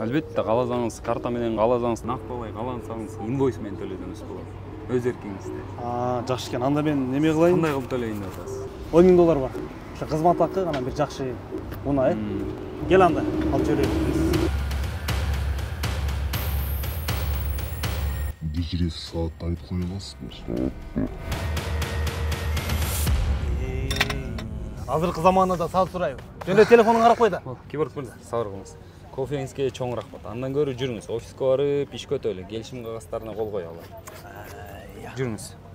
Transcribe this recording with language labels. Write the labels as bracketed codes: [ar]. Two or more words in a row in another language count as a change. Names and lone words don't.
[ky] Албетте, кааласаңыз карта менен, кааласаңыз накталай, кааласаңыз инвойс менен төлөсөңүз болот. Өз эркиңизде. Жакшы экен. Анда мен неме кылайын? Кандай кылып төлөйүн деп атасыз? $10.000 бар. Ошо кызмат акы анан бир жакшы унаа, Кел анда, алып жиберейин. [kk] Келесі саатты айтып қоя аласызбы? [ky] Азыркы заманада саат сурайбы. Жөн эле телефонуңду карап кой да. Киборг мырза, сабыр кылыңыз. Кофеңизге чоң рахмат. Андан көрү жүрүңүз. Офиске барып, иш көтөлү, келишим кагаздарына кол коелу. Жүрүңүз.